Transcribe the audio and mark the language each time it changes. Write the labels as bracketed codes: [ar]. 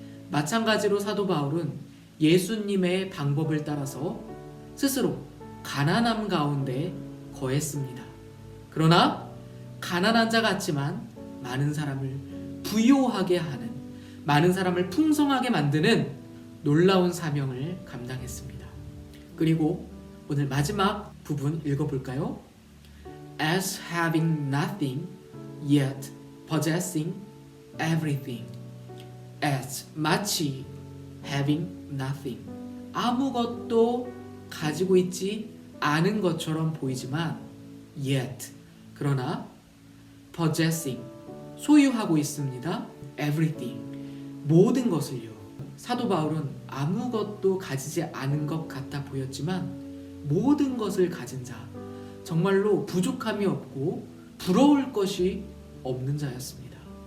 [ko] 마찬가지로 사도 바울은 예수님의 방법을 따라서 스스로 가난함 가운데 거했습니다. 그러나 가난한 자 같지만 많은 사람을 부요하게 하는, 많은 사람을 풍성하게 만드는 놀라운 사명을 감당했습니다. 그리고 오늘 마지막 부분 읽어볼까요? [en] As having nothing yet possessing everything. As [ko] 마치 [en] having nothing. [ko] 아무것도 가지고 있지 않은 것처럼 보이지만 [en] yet [ko] 그러나 [en] possessing [ko] 소유하고 있습니다. [en] everything [ko] 모든 것을요. 사도 바울은 아무것도 가지지 않은 것 같아 보였지만 모든 것을 가진 자, 정말로 부족함이 없고 부러울 것이 없는 자였습니다.